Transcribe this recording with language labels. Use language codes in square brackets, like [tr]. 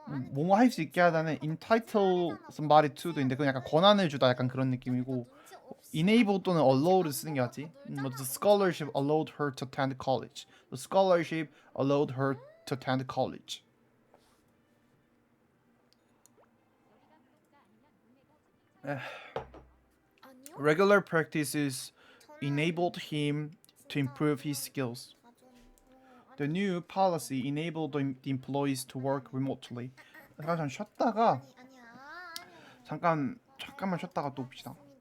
[ko] 뭐뭐 할 수 있게 하다는 [en] entitle somebody to [ko] 도 있는데 그건 약간 권한을 주다 약간 그런 느낌이고 enable 또는 allow를 쓰는 게 맞지. [en] The scholarship allowed her to attend college. The scholarship allowed her to attend college. Regular practices enabled him to improve his skills. The new policy enabled the employees to work remotely. [ko] 잠깐 쉬었다가 잠깐만 쉬었다가 또 봅시다.